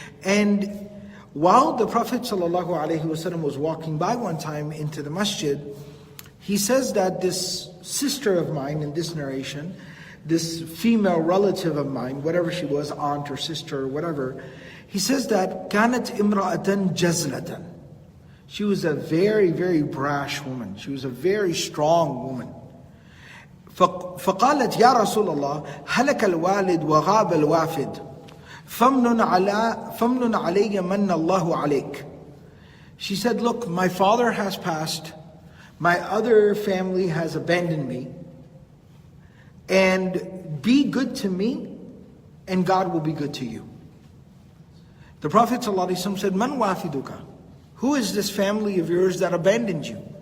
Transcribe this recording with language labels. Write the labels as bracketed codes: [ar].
[en] And while the Prophet ﷺ was walking by one time into the masjid, he says that this sister of mine in this narration, this female relative of mine, whatever she was, aunt or sister or whatever, he says that [ar] كانت امرأة جزلة. [en] She was a very, very brash woman. She was a very strong woman. [ar] فقالت يا رسول الله هلك الوالد وغاب الوافد فمن علي من الله عليك. [en] She said, look, my father has passed, my other family has abandoned me, and be good to me, and God will be good to you. The Prophet ﷺ said, [ar] Man wafiduka? [en] Who is this family of yours that abandoned you?